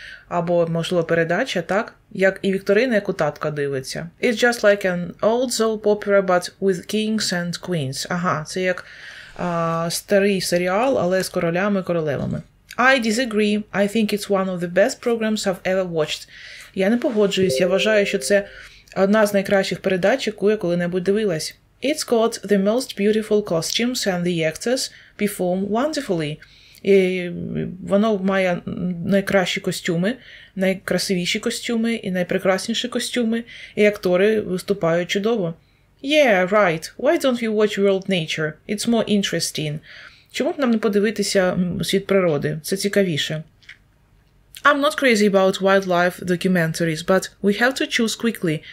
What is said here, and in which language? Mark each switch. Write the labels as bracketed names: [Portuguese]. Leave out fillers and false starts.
[Ukrainian] Або, можливо, передача, так? Як і вікторина, яку татка дивиться. [English] It's just like an old soap opera, but with kings and queens. [Ukrainian] Ага, це як старий серіал, але з королями і королевами. [English] I disagree. I think it's one of the best programs I've ever watched. [Ukrainian] Я не погоджуюсь. Я вважаю, що це одна з найкращих передач, яку я коли-небудь дивилась. [English] It's got the most beautiful costumes and the actors perform wonderfully. [Ukrainian] І воно має найкращі костюми, найкрасивіші костюми і найпрекрасніші костюми, і актори виступають чудово. [English] Yeah, right. Why don't we watch World Nature? It's more interesting. [Ukrainian] Чому б нам не подивитися світ природи? Це цікавіше. [English] I'm not crazy about wildlife documentaries, but we have to choose quickly.